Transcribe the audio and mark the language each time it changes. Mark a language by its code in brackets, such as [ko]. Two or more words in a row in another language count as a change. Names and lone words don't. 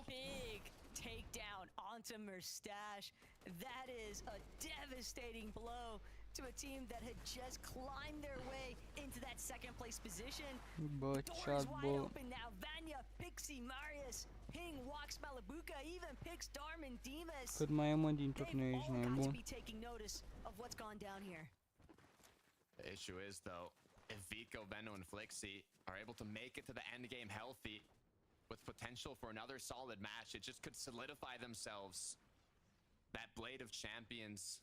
[en] Big takedown onto Mr.Savage. That is a devastating blow to a team that had just climbed their way into that second place position. The door is wide open now. Vanya, Pixie, Marius, Ping, Walks, Malabuka, even Pix, Darman, Demas. [ro] Cât mai e, mă, din turneu, ești [en] They've all got to [ro] nebun. [en] be taking notice of what's gone down here. The issue is, though, if Vico, Veno, and Flixie are able to make it to the end game healthy, with potential for another solid match, it just could solidify themselves that Blade of Champions.